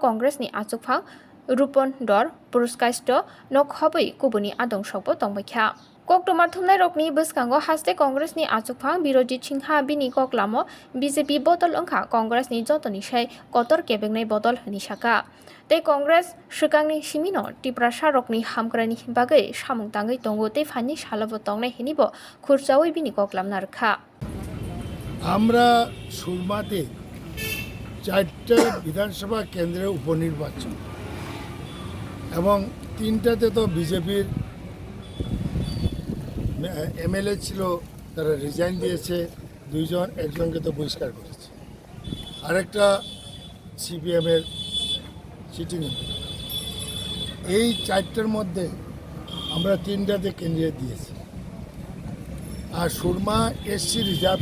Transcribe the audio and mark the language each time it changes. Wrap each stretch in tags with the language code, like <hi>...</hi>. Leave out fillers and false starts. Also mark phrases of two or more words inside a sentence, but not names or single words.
<trp>Congress ni achukphang Rupon Dor Puruskaisto Nokhabui Kubuni Adong Sokbo Tongbaikha Koktomar thumnai rokni bwskango haste Congress ni achukphang birojit singha bini koklamo BJP botol ongkha Congress ni jotoni sai kotor kebengnai botol hini saka tei Congress swkangni simino tiprasa rokni hamkrani bagai samung tangai tongo tei phani salabo tongnai hinibo khurchawi bini koklamna rkha</trp> <bn>আমরা সুরমাতে 4টা বিধানসভা কেন্দ্রে উপনির্বাচন এবং 3টাতে তো বিজেপির এমএলএ ছিল তারা রিজাইন দিয়েছে একজনকে তো বহিষ্কার করেছে আরেকটা সিপিএমের সিটিং এই 4টার মধ্যে আমরা 3টাতে কেন্দ্রে দিয়েছি আর সুরমা</bn> <en>SC reserve</en>